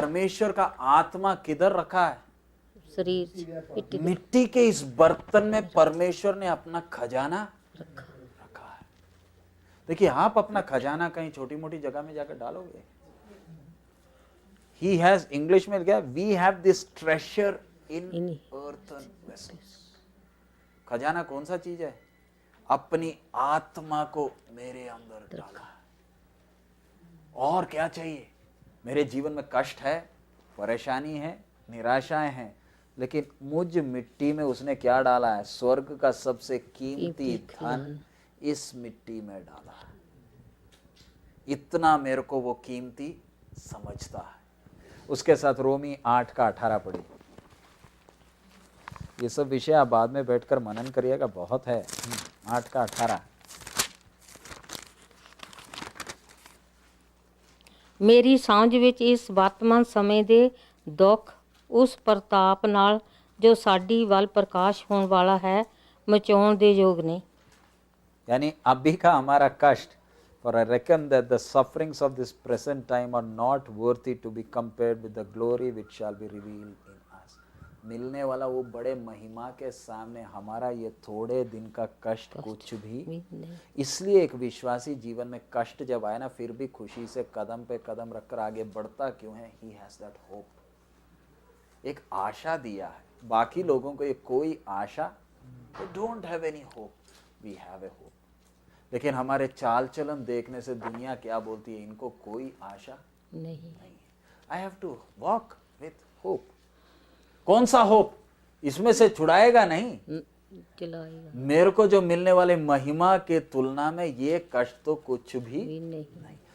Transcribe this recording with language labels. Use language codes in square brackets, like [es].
[hi] परमेश्वर का आत्मा किधर रखा है? [pa] ਸਰੀਰ 'ਚ ਮਿੱਟੀ ਦੇ [hi] मिट्टी के इस बर्तन में परमेश्वर ने अपना खजाना रखा है। देखिए, आप अपना खजाना कहीं छोटी मोटी जगह में जाकर डालोगे। [en] He has, [hi] इंग्लिश में क्या? [en] We have this treasure in earthen vessels। [hi] खजाना कौन सा चीज है? अपनी आत्मा को मेरे अंदर डाला है। और क्या चाहिए? मेरे जीवन में कष्ट है, परेशानी है, निराशाएं हैं, लेकिन मुझ मिट्टी में उसने क्या डाला है? स्वर्ग का सबसे कीमती धन इस मिट्टी में डाला है। इतना मेरे को वो कीमती समझता है। उसके साथ रोमी 8 का 18 पढ़ी। ये सब विषय आप बाद में बैठकर मनन करिएगा, बहुत है। 8 का 18। [pa] ਮੇਰੀ ਸਾਂਝ ਵਿੱਚ ਇਸ ਵਰਤਮਾਨ ਸਮੇਂ ਦੇ ਦੁੱਖ ਉਸ ਪ੍ਰਤਾਪ ਨਾਲ ਜੋ ਸਾਡੀ ਵੱਲ ਪ੍ਰਕਾਸ਼ ਹੋਣ ਵਾਲਾ ਹੈ ਮਚਾਉਣ ਦੇ ਯੋਗ ਨੇ। [hi] यानी अभी का हमारा कष्ट, [en] for I reckon that the sufferings of this present time are not worthy to be compared with the glory which shall be revealed in us। [hi] मिलने वाला वो बड़े महिमा के सामने हमारा ये थोड़े दिन का कष्ट कुछ भी नहीं। इसलिए एक विश्वासी जीवन में कष्ट जब आए ना, फिर भी खुशी से कदम पे कदम रखकर आगे बढ़ता क्यों है? [en] He has that hope। [hi] एक आशा दिया है। बाकी लोगों को ये कोई आशा, [en] they don't have any hope, we have a hope। [hi] लेकिन हमारे चाल चलन देखने से दुनिया क्या बोलती है? इनको कोई आशा नहीं है। [en] I have to walk with hope. [hi] कौन सा होप? इसमें से छुड़ाएगा नहीं, चलाएगा। मेरे को जो मिलने वाले महिमा के तुलना में ये कष्ट तो कुछ भी नहीं।